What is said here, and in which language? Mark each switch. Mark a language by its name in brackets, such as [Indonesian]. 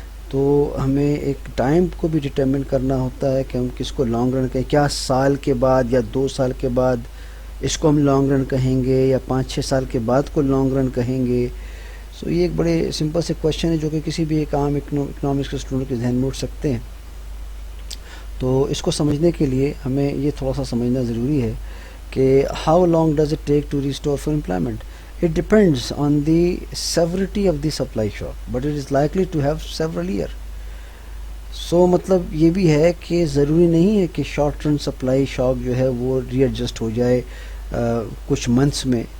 [Urdu] تو ہمیں ایک ٹائم کو بھی ڈٹرمن کرنا ہوتا ہے کہ ہم کس کو لانگ رن کہیں، کیا سال کے بعد یا 2 سال کے بعد اس کو ہم لانگ رن کہیں گے، یا 5-6 سال کے بعد کو لانگ رن کہیں گے؟ سو یہ ایک بڑے سمپل سے کویشچن ہے جو کہ کسی بھی ایک عام اکنامکس کے اسٹوڈنٹ کے ذہن میں اٹھ سکتے ہیں. تو اس کو سمجھنے کے لیے ہمیں یہ تھوڑا سا سمجھنا ضروری ہے کہ how long does it take to restore for employment. [English] It depends on the severity of the supply shock, but it is likely to have several years. [Urdu] So مطلب یہ بھی ہے کہ ضروری نہیں ہے کہ شارٹ رن سپلائی شاک جو ہے وہ ری ایڈجسٹ ہو جائے کچھ منتھس میں.